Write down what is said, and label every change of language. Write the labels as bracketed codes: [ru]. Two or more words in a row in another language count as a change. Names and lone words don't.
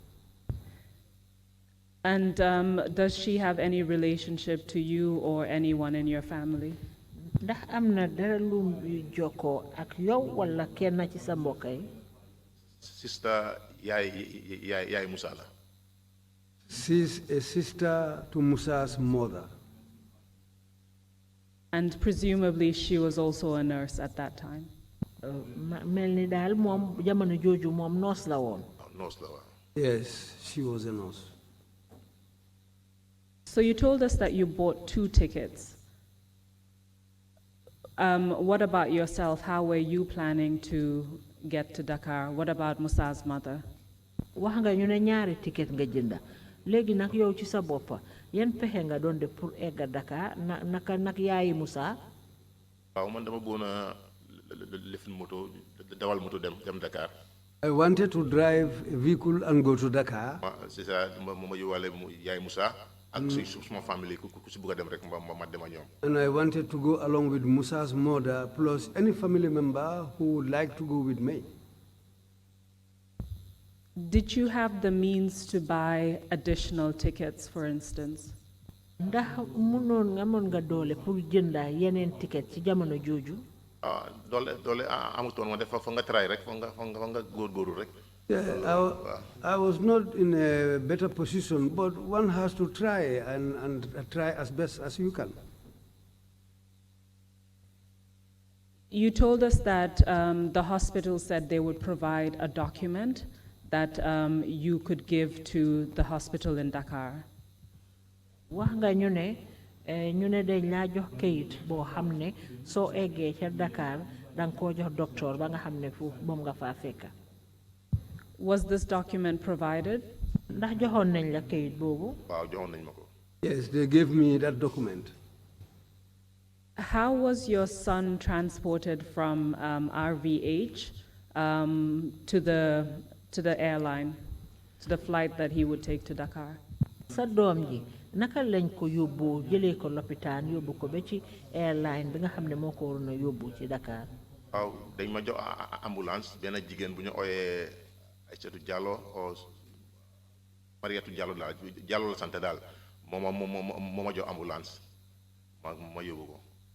[en] And does she have any relationship to you or anyone in your family? [wo] ndax am na dara lu jokkoo ak yow wala kenn ci sa mbokk yi. Sister yaay Musa la. [en] She's a sister to Musa's mother. And presumably she was also a nurse at that time. [wo] mel ni daal moom jamono jooju moom nurse la woon. Nurse la woon. [en] Yes, she was a nurse. So you told us that you bought 2 tickets. What about yourself? How were you planning to get to Dakar? What about Musa's mother? [wo] wax nga ñu ne ñaari ticket nga jënda léegi nag yow ci sa boppa yan pexe nga doon def pour egga Dakar naka nag yaayi Musa. waaw man dama bëggoon a lifin moto dawal moto dem Dakar. [en] I wanted to drive a vehicle and go to Dakar. [fr] C'est ça [wo] ma yóbbaale yaay Musa ak suma famille ku si bëgg a dem rek ma dem ak ñoom. [en] And I wanted to go along with Musa's mother plus any family member who would like to go with me. Did you have the means to buy additional tickets, for instance? [wo] ndax mënoon nga mën nga doole pour jënda yeneen ticket ci jamono jooju. doole amutoon ma def fa nga try rek fa nga góorgóorlu rek. [en] Yeah, I was not in a better position, but one has to try and try as best as you can. You told us that the hospital said they would provide a document that you could give to the hospital in Dakar. [wo] wax nga ñu ne dañ laa jox kayit boo xam ne soo eggee ca Dakar danga koo jox docteur ba nga xam ne foofu moom nga faa fekka. [en] Was this document provided? [wo] ndax joxoon nañ la kayit boobu. waaw joxoon nañ ma ko. [en] Yes, they gave me that document. How was your son transported from RVH to the airline, to the flight that he would take to Dakar? [wo] Sa doom ji naka lañ ko yóbbu jëlee ko lopitaan yóbbu ko ba ci airline bi nga xam ne moo ko waroon a yóbbu ci Dakar. waaw dañ ma jox ambulance benn jigéen bu ñu ooyee Aïssatou Diallo o Mariatou Diallo daal Diallo la sant daal moo ma jox ambulance ma yóbbu ko.